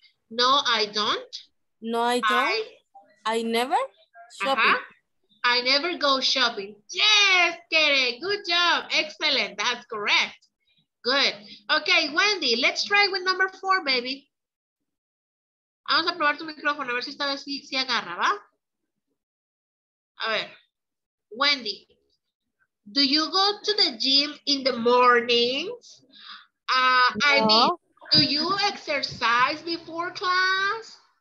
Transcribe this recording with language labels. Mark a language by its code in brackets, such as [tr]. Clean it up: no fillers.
[en] No, I don't. No, I don't. I never shopping. I never go shopping. Yes, Karen, good job. Excellent, that's correct. Good. Okay, Wendy, let's try with number 4, baby. [es] Vamos a probar tu micrófono, a ver si esta vez sí agarra, ¿va? A ver, [en] Wendy, do you go to the gym in the mornings? I mean, do you exercise before class?